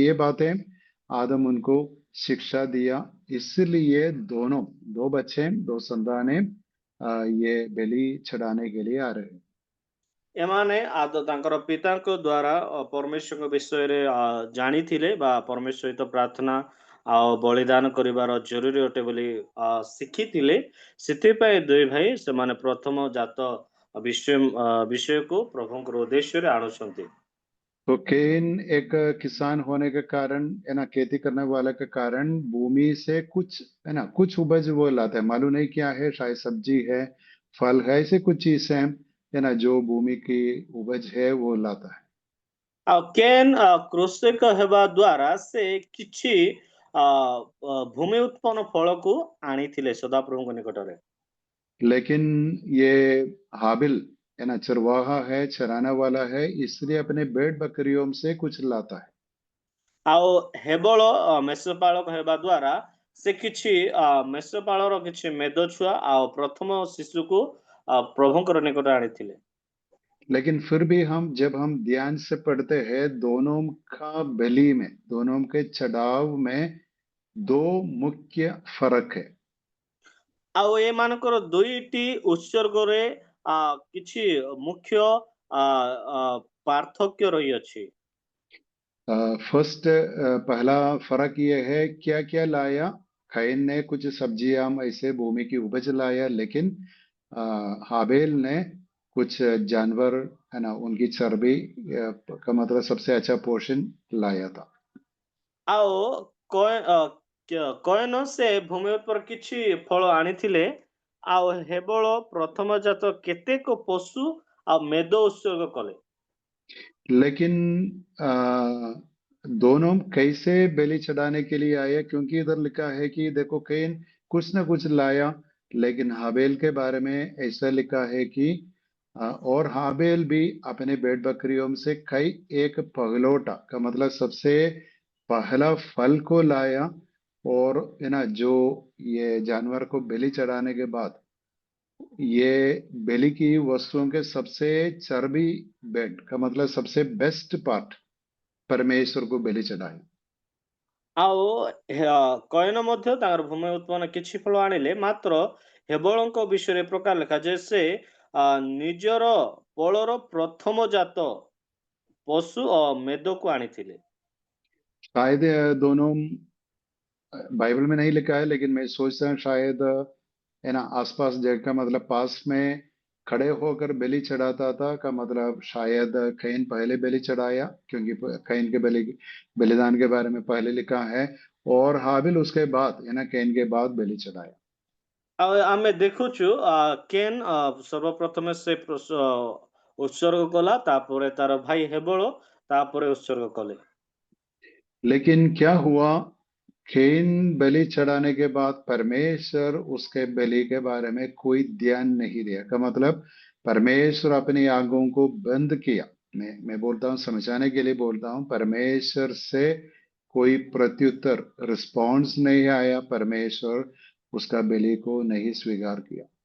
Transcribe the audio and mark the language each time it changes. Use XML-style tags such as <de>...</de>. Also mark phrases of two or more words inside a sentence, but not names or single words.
<hi>ये बातें आदम उनको शिक्षा दिया, इसलिए दोनों, 2 बच्चे, 2 संतानें ये बलि चढ़ाने के लिए आ रहे हैं।</hi> <or>ଏମାନେ ତାଙ୍କର ପିତାଙ୍କ ଦ୍ୱାରା ପରମେଶ୍ୱରଙ୍କ ବିଷୟରେ ଜାଣିଥିଲେ ବା ପରମେଶ୍ୱର ସହିତ ପ୍ରାର୍ଥନା ଆଉ ବଳିଦାନ କରିବାର ଜରୁରୀ ଅଟେ ବୋଲି ଶିଖିଥିଲେ। ସେଥିପାଇଁ ଦୁଇ ଭାଇ ସେମାନେ ପ୍ରଥମ ଜାତ ବିଷୟକୁ ପ୍ରଭୁଙ୍କର ଉଦ୍ଦେଶ୍ୟରେ ଆଣୁଛନ୍ତି।</or> <hi>तो केन एक किसान होने के कारण, है ना, खेती करने वाले के कारण भूमि से कुछ, है ना, कुछ उपज वो लाता है। मालूम नहीं क्या है, शायद सब्जी है, फल है, ऐसे कुछ चीज है ना, जो भूमि की उपज है वो लाता है।</hi> <or>ଆଉ କେନ୍ କୃଷକ ହେବା ଦ୍ୱାରା ସେ କିଛି ଭୂମି ଉତ୍ପନ୍ନ ଫଳକୁ ଆଣିଥିଲେ ସଦାପ୍ରଭୁଙ୍କ ନିକଟରେ।</or> <hi>लेकिन ये हाबिल, है ना, चरवाहा है, चराने वाला है, इसलिए अपने भेड़ बकरियों से कुछ लाता है।</hi> <or>ଆଉ ହେବଳ ମେଷପାଳକ ହେବା ଦ୍ୱାରା ସେ କିଛି ମେଷପାଳର କିଛି ମେଦ ଛୁଆ ଆଉ ପ୍ରଥମ ଶିଶୁକୁ ପ୍ରଭୁଙ୍କର ନିକଟ ଆଣିଥିଲେ।</or> <hi>लेकिन फिर भी हम जब हम ध्यान से पढ़ते हैं दोनों का बलि में, दोनों के चढ़ाव में दो मुख्य फर्क है।</hi> <or>ଆଉ ଏମାନଙ୍କର ଦୁଇଟି ଉତ୍ସର୍ଗରେ କିଛି ମୁଖ୍ୟ ପାର୍ଥକ୍ୟ ରହିଅଛି।</or> <hi>फर्स्ट पहला फर्क ये है, क्या क्या लाया। कैन ने कुछ सब्जियां ऐसे भूमि की उपज लाया, लेकिन हाबेल ने कुछ जानवर, है ना, उनकी चर्बी का मतलब सबसे अच्छा पोर्शन लाया था।</hi> <or>ଆଉ କଏନ ସେ ଭୂମି ଉପରେ କିଛି ଫଳ ଆଣିଥିଲେ, ଆଉ ହେବଳ ପ୍ରଥମଜାତ କେତେକ ପଶୁ ଆଉ ମେଦ ଉତ୍ସର୍ଗ କଲେ।</or> <hi>लेकिन दोनों कैसे बलि चढ़ाने के लिए आए, क्योंकि इधर लिखा है कि देखो कैन कुछ ना कुछ लाया, लेकिन हाबेल के बारे में ऐसा लिखा है कि और हाबेल भी अपने भेड़ बकरियों से कई एक पगलोटा का मतलब सबसे पहला फल को लाया। और है ना, जो ये जानवर को बलि चढ़ाने के बाद ये बलि की वस्तुओं के सबसे चर्बी बेड का मतलब सबसे</hi> <en>best part</en> <hi>परमेश्वर को बलि चढ़ाए।</hi> <or>ଆଉ କଏନ ମଧ୍ୟ ତାଙ୍କର ଭୂମି ଉତ୍ପନ୍ନ କିଛି ଫଳ ଆଣିଲେ, ମାତ୍ର ହେବଳଙ୍କ ବିଷୟରେ ପ୍ରକାର ଲେଖାଯାଏ ସେ ନିଜର ପଳର ପ୍ରଥମ ଜାତ ପଶୁ ମେଦକୁ ଆଣିଥିଲେ।</or> <hi>शायद दोनों बाइबल में नहीं लिखा है, लेकिन मैं सोचता हूँ शायद है ना, आसपास जगह का मतलब पास में खड़े होकर बलि चढ़ाता था का मतलब शायद कैन पहले बलि चढ़ाया, क्योंकि कैन के बलिदान के बारे में पहले लिखा है, और हाबिल उसके बाद, है ना, कैन के बाद बलि चढ़ाया।</hi> <or>ଆଉ ଆମେ ଦେଖୁଛୁ କେନ୍ ସର୍ବପ୍ରଥମେ ସେ ଉତ୍ସର୍ଗ କଲା, ତାପରେ ତାର ଭାଇ ହେବଳ ତାପରେ ଉତ୍ସର୍ଗ କଲେ।</or> <hi>लेकिन क्या हुआ, कैन बलि चढ़ाने के बाद परमेश्वर उसके बलि के बारे में कोई ध्यान नहीं दिया का मतलब परमेश्वर अपनी आंखों को बंद किया। मैं बोलता हूँ, समझाने के लिए बोलता हूँ, परमेश्वर से कोई प्रत्युत्तर रिस्पॉन्स नहीं आया, परमेश्वर उसका बलि को नहीं स्वीकार किया।</hi>